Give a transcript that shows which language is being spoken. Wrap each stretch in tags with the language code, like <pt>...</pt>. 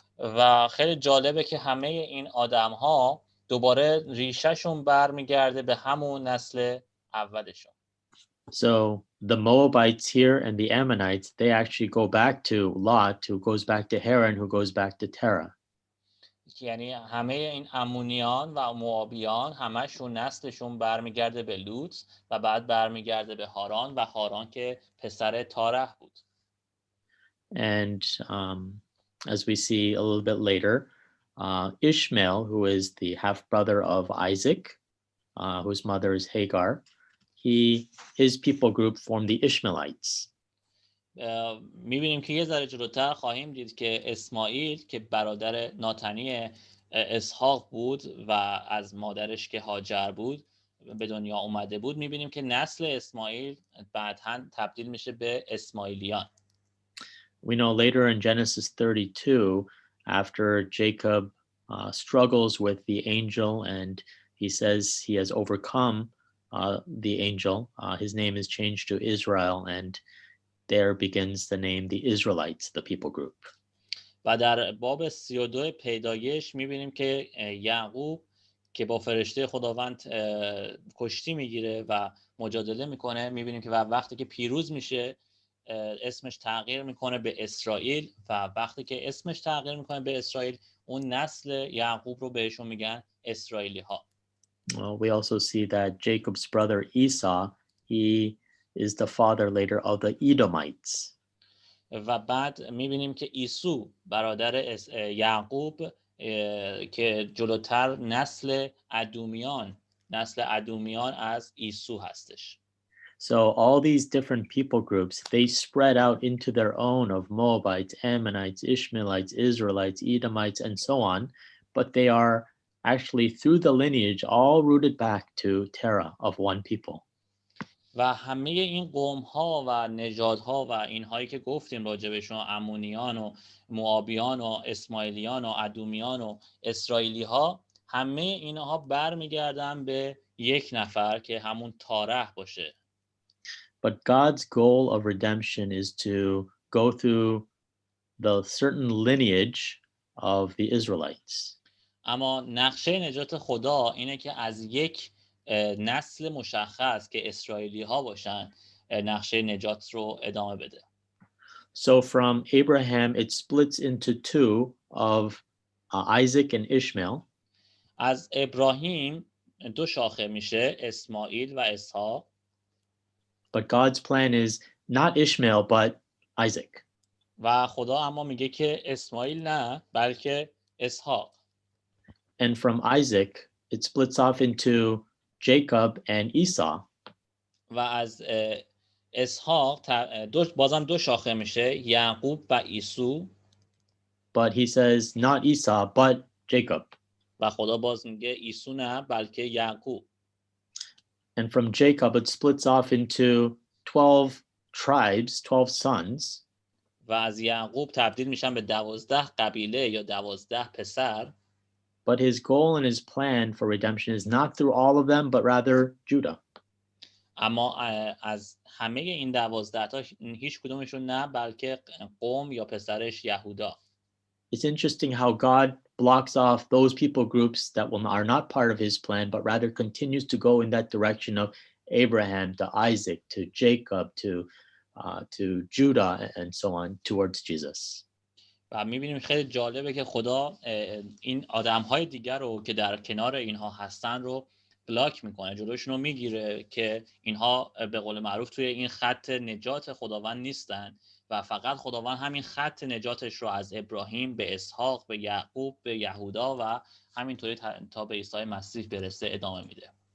<fa>و خیلی جالبه که همه این آدم ها دوباره ریشهشون برمیگرده به همون نسل اولشون.</fa> <en>So the Moabites here and the Ammonites, they actually go back to Lot, who goes back to Haran, who goes back to Terah.</en> <fa>یعنی همه این امونیان و موآبیان همشون نسلشون برمیگرده به لوط و بعد برمیگرده به هاران و هاران که پسر تارح بود.</fa> <en>And as we see a little bit later, Ishmael, who is the half brother of Isaac, whose mother is Hagar, his people group formed the Ishmaelites.</en> <fa>میبینیم که یه ذره جلوتر خواهیم دید که اسماعیل که برادر ناتنی اسحاق بود و از مادرش که هاجر بود به دنیا اومده بود، میبینیم که نسل اسماعیل بعداً تبدیل میشه به اسماعیلیان.</fa> <en>We know later in Genesis 32, after Jacob struggles with the angel and he says he has overcome the angel, his name is changed to Israel, and there begins the name the Israelites, the people group.</en> <fa>و در باب 32 پیدایش میبینیم که یعقوب که با فرشته خداوند کشتی میگیره و مجادله میکنه، میبینیم که وقتی که پیروز میشه اسمش تغییر میکنه به اسرائیل و وقتی که اسمش تغییر میکنه به اسرائیل، اون نسل یعقوب رو بهشون میگن اسرائیلی ها.</fa> <en>We also see that Jacob's brother Esau, he is the father later of the Edomites.</en> <fa>و بعد میبینیم که عیسو برادر یعقوب که جلوتر نسل ادومیان از عیسو هستش.</fa> <en>So all these different people groups, they spread out into their own of Moabites, Ammonites, Ishmaelites, Israelites, Edomites, and so on, but they are actually through the lineage all rooted back to Terah of one people.</en> <fa>و همه این قوم ها و نژادها و اینهایی که گفتیم راجبشون، امونیان و موآبیان و اسماعیلیان و ادومیان و اسرائیلی ها، همه اینها برمیگردن به یک نفر که همون تارح باشه.</fa> <en>But God's goal of redemption is to go through the certain lineage of the Israelites.</en> <fa>اما نقشه نجات خدا اینه که از یک نسل مشخص که اسرائیلی ها باشن نقشه نجات رو ادامه بده.</fa> <en>So from Abraham it splits into two of Isaac and Ishmael.</en> <fa>از ابراهیم دو شاخه میشه، اسماعیل و اسحاق.</fa> <en>But God's plan is not Ishmael but Isaac.</en> <fa>و خدا اما میگه که اسماعیل نه بلکه اسحاق.</fa> <en>And from Isaac it splits off into Jacob and Esau.</en> <fa>و از اسحاق بازم دو شاخه میشه، یعقوب و عیسو.</fa> <en>But he says not Esau but Jacob.</en> <fa>و خدا باز میگه عیسو نه بلکه یعقوب.</fa> <en>And from Jacob it splits off into 12 tribes, 12 sons.</en> <fa>و از یعقوب تبدیل میشن به 12 قبیله یا 12 پسر.</fa> <en>But his goal and his plan for redemption is not through all of them, but rather Judah.</en> <fa>اما از همه این 12 تا هیچ کدومشون نه بلکه قوم یا پسرش یهودا.</fa> <en>It's interesting how God blocks off those people groups that are not part of his plan, but rather continues to go in that direction of Abraham to Isaac to Jacob to Judah and so on towards Jesus.</en> <fa>و میبینیم خیلی جالبه که خدا این آدم‌های دیگر رو که در کنار اینها هستن رو بلاک میکنه، جلوشون رو میگیره که اینها به قول معروف توی این خط نجات خداوند نیستن و فقط خداوند همین خط نجاتش رو از ابراهیم به اسحاق به یعقوب به یهودا و همینطوری تا به عیسی مسیح برسه ادامه میده.</fa>